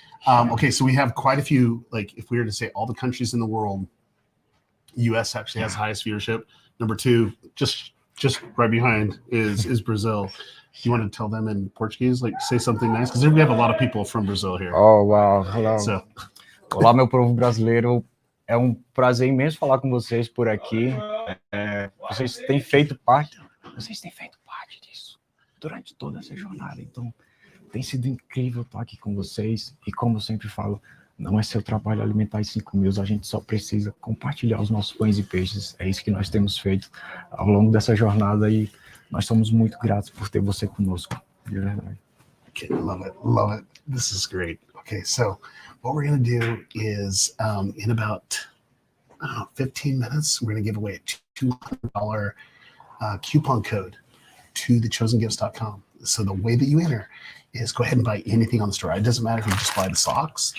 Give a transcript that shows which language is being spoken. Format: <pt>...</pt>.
<en>Okay, so we have quite a few, like if we were to say all the countries in the world, US actually has the highest viewership. Number 2, just right behind is Brazil. You want to tell them in Portuguese, like say something nice? Because we have a lot of people from Brazil here. Oh, wow. Hello. So.</en> <pt>Olá, meu povo brasileiro. É prazer imenso falar com vocês por aqui. Vocês têm feito parte disso durante toda essa jornada. Então, tem sido incrível estar aqui com vocês. E como eu sempre falo, não é seu trabalho alimentar os 5.000. A gente só precisa compartilhar os nossos pães e peixes. É isso que nós temos feito ao longo dessa jornada, e nós somos muito gratos por ter você conosco. De verdade.</pt> <en>Okay, love it. This is great. Okay, so what we're going to do is in about 15 minutes, we're going to give away a $200 coupon code to thechosengifts.com. So the way that you enter is go ahead and buy anything on the store. It doesn't matter if you just buy the socks.</en>